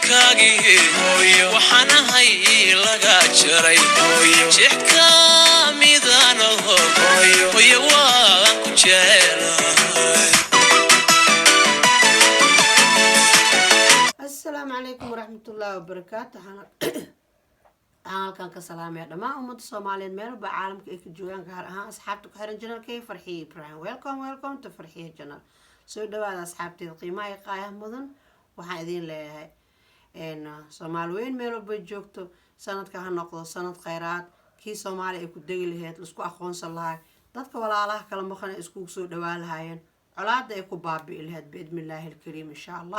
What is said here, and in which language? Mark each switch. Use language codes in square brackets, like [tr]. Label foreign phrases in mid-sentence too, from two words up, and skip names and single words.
[so] waxaan ahay laga jaray jixka midanaho hooyo waan ku jecelahay. [ar] السلام عليكم ورحمة الله وبركاته. [so] halkan ka salaamay dhamaan ummadda Soomaaliyeed meel ba caalamka ay ka joogaan gaar ahaan asxaabta ku xiran channelkay Farxiye Ibrahim. [en] Welcome to Farxiye channel. [so] soo dhawaada asxaabteed qiimaha iyo qaayaha mudan. waxaan idin leeyahay Soomaaliyeed meel walba joogto sanadka ha noqdo sanad khayraad kii Soomaali ay ku degi lahayd la isku aqoonsan lahaa dadka walaalaha kala maqan isku soo dhawaan lahaayeen colaada ay ku baabi'i lahayd [ar] بإذن الله كريم إن شاء الله.